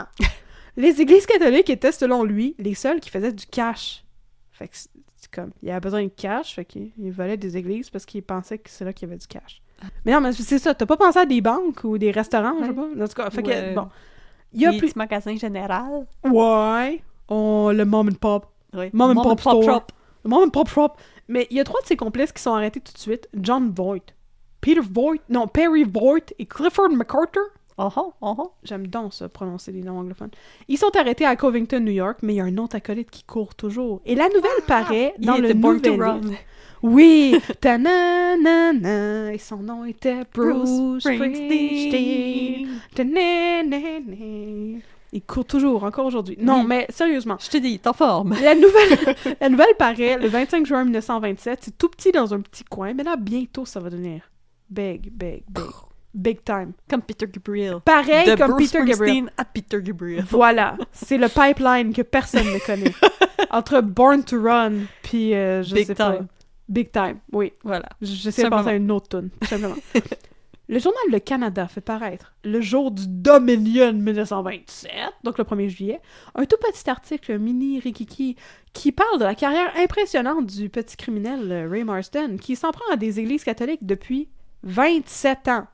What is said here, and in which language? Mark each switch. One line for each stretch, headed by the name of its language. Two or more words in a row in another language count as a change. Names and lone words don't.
French: Les églises catholiques étaient, selon lui, les seules qui faisaient du cash. Fait que c'est comme, il avait besoin de cash, fait qu'il volait des églises parce qu'il pensait que c'est là qu'il y avait du cash. Mais non, mais c'est ça, t'as pas pensé à des banques ou des restaurants, je sais pas? En tout cas, fait que, bon. Il y a Les plus... petits magasins général. Ouais! Oh, le
English: mom and pop.
French: Oui.
English: Mom and pop store.
French: shop. Le
English: mom and pop shop.
French: Mais il y a 3 de ses complices qui sont arrêtés tout de suite. John Voight, Perry Voight et Clifford MacArthur. Oh, oh. J'aime donc ça, prononcer les noms anglophones. Ils sont arrêtés à Covington, New York, mais il y a un autre acolyte qui court toujours. Et la nouvelle paraît dans Il le était born to nouvel run. livre. Oui! Ta-na-na-na, et son nom était Bruce Springsteen. Ta-na-na-na. Il court toujours, encore aujourd'hui. Non, Oui. mais sérieusement. Je te dis, t'es en forme. La nouvelle paraît le 25 juin 1927. C'est tout petit dans un petit coin, mais là, bientôt, ça va devenir
English: big, big, big. Big time.
French: Comme Peter Gabriel. Pareil De comme Bruce Peter Gabriel. Springsteen à Peter Gabriel. Voilà, c'est le pipeline que personne ne connaît. Entre Born to Run puis je Big sais pas. Time. Big Time, oui. Voilà. J'essaie de penser Simplement. à une autre tune, tout simplement. Le journal Le Canada fait paraître, le jour du Dominion 1927, donc le 1er juillet, un tout petit article mini rikiki qui parle de la carrière impressionnante du petit criminel Ray Marsden, qui s'en prend à des églises catholiques depuis 27 ans.